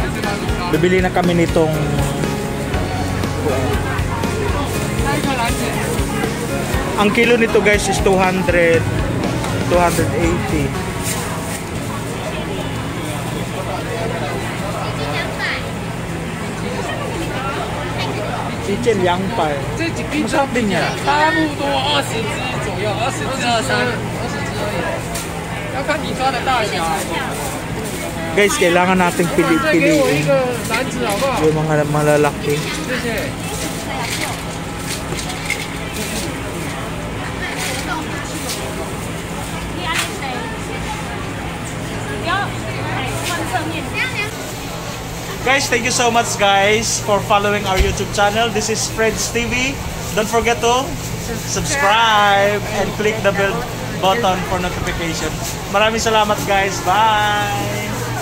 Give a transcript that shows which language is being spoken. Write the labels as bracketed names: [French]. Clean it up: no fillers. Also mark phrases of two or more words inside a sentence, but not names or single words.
[Filipino] Bibili na kami nitong ang kilo nito [English] guys is [Filipino] 280. Chichen Yangpai. Masarap din yan. [Chinese] 差不多20只左右，20只而已，要看你抓的大小。 [Filipino] Guys, kailangan nating [Chinese] 再给我一 [Filipino] piliin [Chinese] 个篮子好不好？ [Filipino] yung mga malalaki. [Chinese] 谢谢。 [English] Guys, thank you so much guys for following our YouTube channel. This is Fred's TV. Don't forget to subscribe and click the bell button for notification. [Filipino] Maraming salamat guys. Bye!